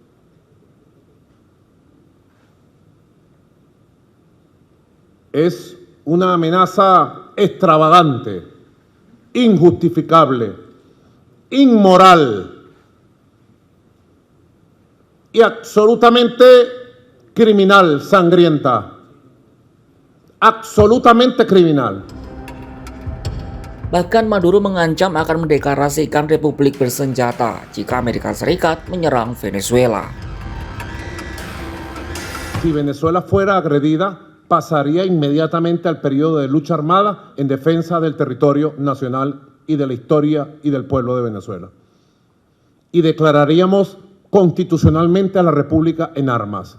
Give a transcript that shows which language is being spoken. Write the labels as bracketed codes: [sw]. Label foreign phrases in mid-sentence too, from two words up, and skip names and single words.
[es] Es una amenaza extravagante, injustificable, inmoral y absolutamente criminal, sangrienta. Absolutamente criminal. [id] Bahkan Maduro mengancam akan mendeklarasikan republik bersenjata jika Amerika Serikat menyerang Venezuela. [es] Si Venezuela fuera agredida, pasaría inmediatamente al periodo de lucha armada en defensa del territorio nacional y de la historia y del pueblo de Venezuela. Y declararíamos constitucionalmente a la República en armas.